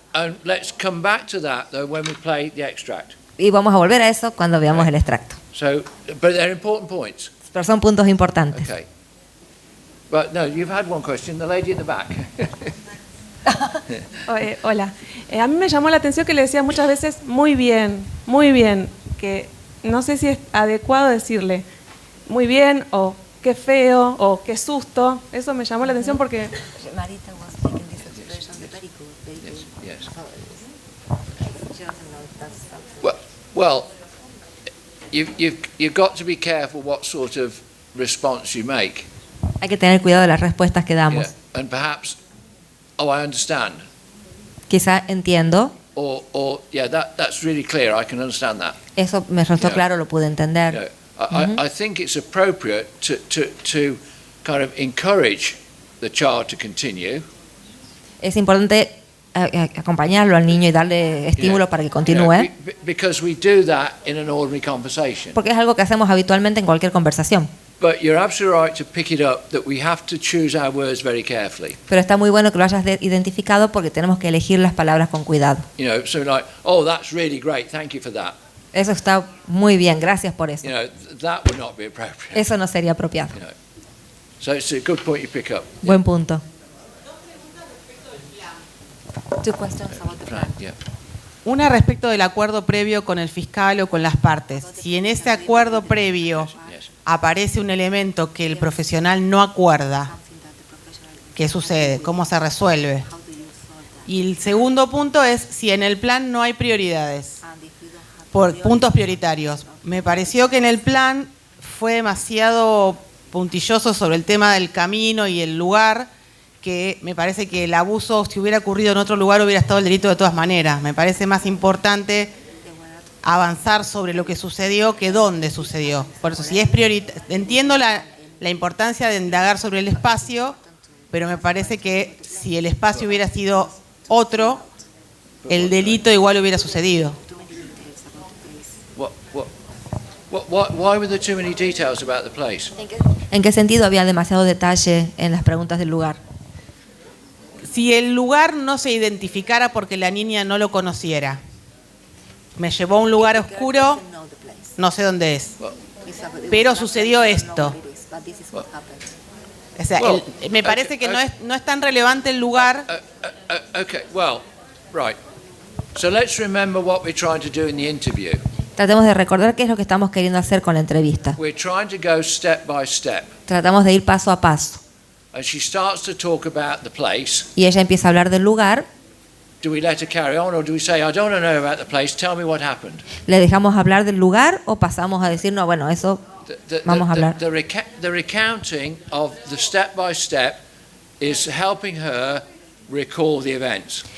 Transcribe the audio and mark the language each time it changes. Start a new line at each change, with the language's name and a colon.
English: And let's come back to that though when we play the extract.
Spanish: Y vamos a volver a eso cuando veamos el extracto.
English: So, but they're important points.
Spanish: Pero son puntos importantes.
English: Okay. But no, you've had one question. The lady at the back.
Spanish: Hola. A mí me llamó la atención que le decía muchas veces muy bien, que no sé si es adecuado decirle muy bien o qué feo o qué susto. Eso me llamó la atención porque
English: Marita was making this expression very good. Yes. She doesn't know if that's something. Well, you've got to be careful what sort of response you make.
Spanish: Hay que tener cuidado de las respuestas que damos.
English: Yeah. And perhaps, I understand.
Spanish: Quizá entiendo.
English: Or yeah, that's really clear. I can understand that.
Spanish: Eso me resultó claro, lo pude entender.
English: I think it's appropriate to kind of encourage the child to continue.
Spanish: Es importante acompañarlo al niño y darle estímulo para que continúe.
English: Because we do that in an ordinary conversation.
Spanish: Porque es algo que hacemos habitualmente en cualquier conversación.
English: But you're absolutely right to pick it up that we have to choose our words very carefully.
Spanish: Pero está muy bueno que lo hayas identificado porque tenemos que elegir las palabras con cuidado.
English: You know, so like, oh, that's really great. Thank you for that.
Spanish: Eso está muy bien, gracias por eso.
English: You know, that would not be appropriate.
Spanish: Eso no sería apropiado.
English: You know. So it's a good point you pick up.
Spanish: Buen punto.
English: Two questions about the plan. Yeah.
Spanish: Una respecto del acuerdo previo con el fiscal o con las partes. Si en ese acuerdo previo aparece un elemento que el profesional no acuerda, ¿qué sucede? ¿Cómo se resuelve? Y el segundo punto es si en el plan no hay prioridades, por puntos prioritarios. Me pareció que en el plan fue demasiado puntilloso sobre el tema del camino y el lugar, que me parece que el abuso, si hubiera ocurrido en otro lugar, hubiera estado el delito de todas maneras. Me parece más importante avanzar sobre lo que sucedió que dónde sucedió. Por eso, si es entiendo la importancia de indagar sobre el espacio, pero me parece que si el espacio hubiera sido otro, el delito igual hubiera sucedido.
English: Why were there too many details about the place?
Spanish: ¿En qué sentido había demasiado detalle en las preguntas del lugar? Si el lugar no se identificara porque la niña no lo conociera, me llevó a un lugar oscuro, no sé dónde es, pero sucedió esto. O sea, me parece que no es tan relevante el lugar.
English: Okay, well, right. So let's remember what we're trying to do in the interview.
Spanish: Tratemos de recordar qué es lo que estamos queriendo hacer con la entrevista.
English: We're trying to go step by step.
Spanish: Tratamos de ir paso a paso.
English: And she starts to talk about the place.
Spanish: Y ella empieza a hablar del lugar.
English: Do we let her carry on or do we say, I don't want to know about the place, tell me what happened?
Spanish: ¿Le dejamos hablar del lugar o pasamos a decir, no, bueno, eso vamos a hablar?
English: The recounting of the step by step is helping her recall the events.